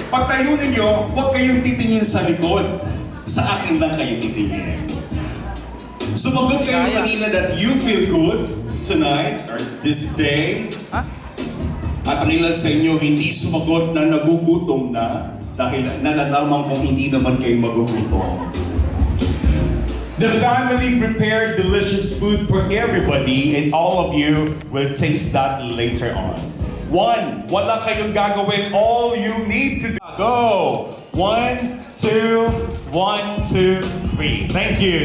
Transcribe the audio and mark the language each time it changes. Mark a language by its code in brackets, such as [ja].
[tl] Pagtayo ninyo, huwag kayong titingin sa likod. Sa akin lang kayo titingin. Sumagot kayo kanina [en] that you feel good tonight or this day. [tl] At ang ilan sa inyo hindi sumagot na nagugutom na dahil nalalaman kung hindi naman kayo magugutom. [en] The family prepared delicious food for everybody and all of you will taste that later on. 1, [tl] wala kayong gagawin. [en] All you need to do. Go! 1, 2, 1, 2, 3. Thank you.